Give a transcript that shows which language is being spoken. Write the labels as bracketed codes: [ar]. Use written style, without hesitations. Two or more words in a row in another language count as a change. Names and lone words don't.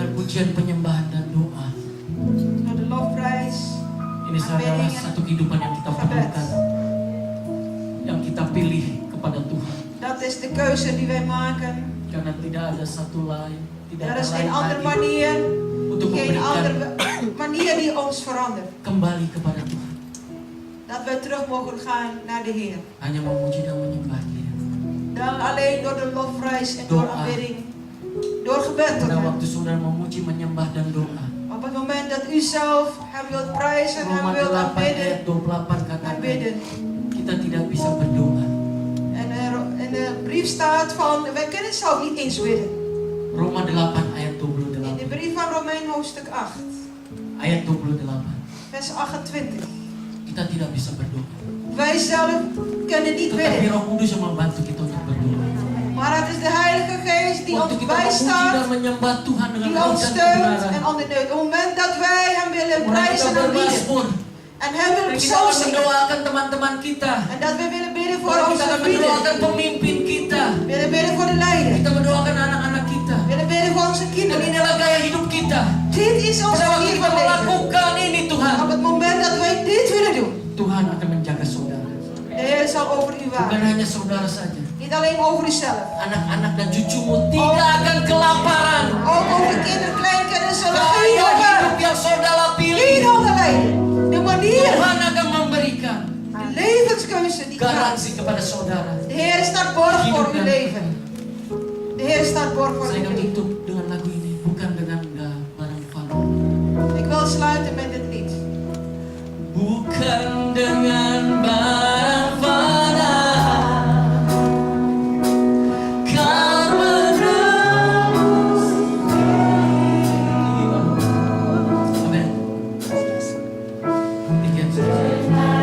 [id] pujian, penyembahan dan doa. [nl] Door de lofprijs. [id] Ini adalah satu kehidupan yang kita perlukan, yang kita pilih kepada Tuhan. [nl] Dat is de keuze die wij maken. [id] Karena tidak ada satu lain, tidak [nl] Er [id] ada [nl] is [id] lain [nl] geen andere [id] lagi [nl] manier. [id] untuk [nl] Geen andere [id] memberikan [nl] manier die ons verandert. [id] kembali kepada Tuhan. [nl] Dat we terug mogen gaan naar de Heer. [id] Hanya memuji dan menyembah Dia. [nl] Dan alleen door de lofprijs en door [id] Doa. [nl] aanbidding. Door gebed tot [id] Pada [nl] Hem. [id] waktu saudara memuji, menyembah dan doa. [nl] Op het moment dat u zelf Hem wilt prijzen, Hem [id] Roma [nl] wilt [id] 8 [nl] aanbidden. [id] ayat 28 [nl] En [id] katakan, [nl] bidden. [id] kita tidak bisa berdoa. [nl] En in de brief staat van, wij kunnen zelf niet eens bidden. [id] Roma 8 ayat [nl] In de [id] 28. [nl] brief van Romein hoofdstuk 8, [id] Ayat 28. [nl] vers 28. [id] Kita tidak bisa berdoa. [nl] Wij zelf kunnen niet [id] Tetapi [nl] bidden. [id] Roh Kudus yang membantu kita untuk berdoa. [nl] Maar het is de Heilige Geest die [id] Waktu [nl] ons [id] kita memuji [nl] bijstaat, [id] dan menyembah Tuhan dengan [nl] die [id] roh [nl] ons [id] dan [nl] steunt en [id] kebenaran. [nl] ondersteunt. Op het moment dat wij Hem willen [id] Mulai kita [nl] prijzen en aanbieden. [id] bermasmur. [nl] En Hem willen [id] Dan kita akan [nl] psalmen zingen. [id] mendoakan teman-teman kita. [nl] En dat we willen bidden voor [id] Kita [nl] onze [id] akan [nl] vrienden. [id] mendoakan pemimpin kita. [nl] Willen bidden voor de leider. [id] Kita mendoakan anak-anak kita. [nl] Willen bidden voor onze [id] Dan [nl] kinderen. [id] inilah gaya hidup kita. [nl] Dit is ons [id] Pada waktu [nl] manier [id] kita [nl] van leven. [id] melakukan ini Tuhan, [nl] Op het moment dat wij dit willen doen, [id] Tuhan akan menjaga saudara. [nl] de Heer zal over u [id] Bukan [nl] waken. [id] hanya saudara saja. [nl] Niet alleen over uzelf. [id] Anak-anak dan cucumu tidak akan kelaparan. [nl] Ook over kinderen, kleinkinderen zullen geen [id] Gaya [nl] honger. [id] hidup yang saudara [nl] Geen [id] pilih, [nl] honger lijden. De manier, [id] Tuhan akan memberikan [nl] de levenskeuze die gaat. [id] garansi kepada saudara. [nl] De Heer staat borg voor [id] Hidup [nl] uw [id] dan [nl] leven. De Heer staat borg voor [id] Saya [nl] uw [id] akan [nl] leven. [id] tutup dengan lagu ini, bukan dengan barang fana. [nl] Ik wil sluiten met dit lied. [id] Bukan dengan barang fana, kan menembus jiwa. Amin. Demikian saja.